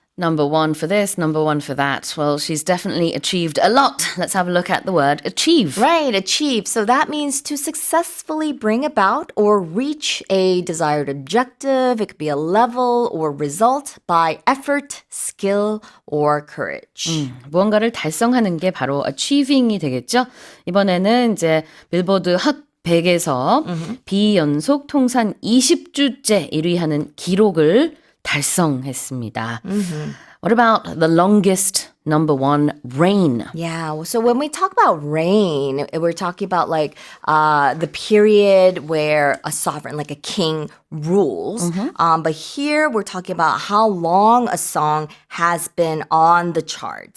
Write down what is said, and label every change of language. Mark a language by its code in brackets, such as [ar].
[en] Number 1 for this, number 1 for that. Well, she's definitely achieved a lot. Let's have a look at the word achieve. Right, achieve. So that means to successfully bring about or reach a desired objective. It could be a level or result by effort, skill, or courage. [ko] 무언가를 달성하는 게 바로 achieving이 되겠죠. 이번에는 이제 빌보드 핫 100에서 비연속 통산 20주째 1위하는 기록을 달성했습니다. [en] What about the longest number 1 reign? Yeah, so when we talk about reign, we're talking about like the period where a sovereign, like a king, rules. But here we're talking about how long a song has been on the chart.